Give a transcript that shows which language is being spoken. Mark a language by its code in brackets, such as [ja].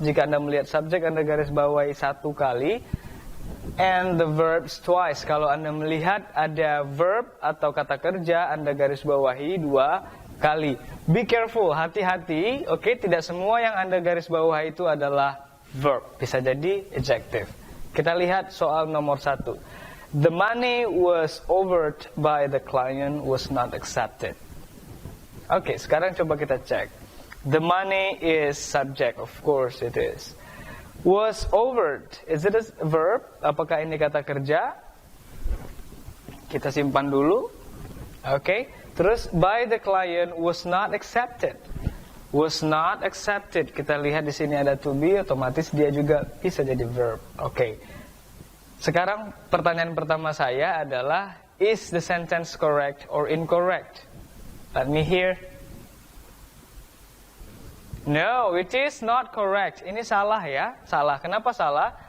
[id] Jika Anda melihat subjek, Anda garis bawahi satu kali, [en] and the verbs twice. [id] Kalau Anda melihat ada verb atau kata kerja, Anda garis bawahi dua kali. [en] Be careful, [id] hati-hati, oke, tidak semua yang Anda garis bawahi itu adalah verb. Bisa jadi adjective. Kita lihat soal nomor 1. [en] The money was offered by the client was not accepted. [id] Oke, sekarang coba kita cek. [en] The money is subject, of course it is. Was offered, is it a verb? [id] Apakah ini kata kerja? Kita simpan dulu. [en] Oke, terus by the client was not accepted. Was not accepted. [id] Kita lihat di sini ada to be, otomatis dia juga bisa jadi verb. [en] Oke. [id] Sekarang pertanyaan pertama saya adalah, [en] is the sentence correct or incorrect? Let me hear. No, it is not correct. [id] Ini salah ya, salah. Kenapa salah?